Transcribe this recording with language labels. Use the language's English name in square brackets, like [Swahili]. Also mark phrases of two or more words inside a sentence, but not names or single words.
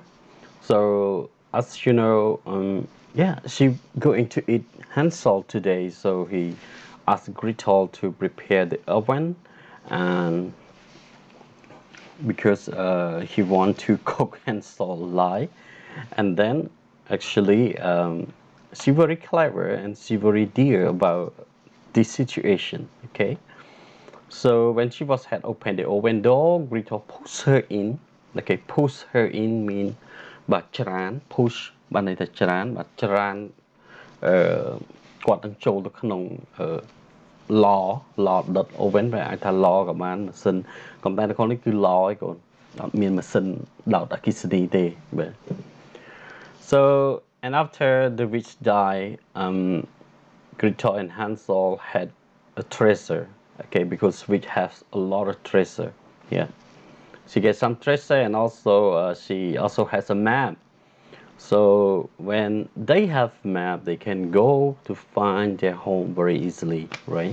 [English] So as you know, she going to eat Hansel today, so he asked Gretel to prepare the oven, and because he want to cook Hansel alive. And then actually she very clever and she very dear about this situation. Okay, so when she was had opened the oven door, Gretel pushed her in. Okay, push her in mean [Khmer] បាទច្រាន push បានន័យថាច្រាន បាទច្រានគាត់នឹងចូលទៅក្នុងឡដុត oven វាអាចថាឡក៏បានម៉ាស៊ីនកំតែនៅក្នុងនេះគឺឡឯងកូនអត់មានម៉ាស៊ីនដោតអគ្គិសនីទេបាទ [English] so and after the witch died, Gretel and Hansel had a treasure, okay, because witch has a lot of treasure. Yeah, she gets some treasure, and also she also has a map So when they have map, they can go to find their home very easily, right?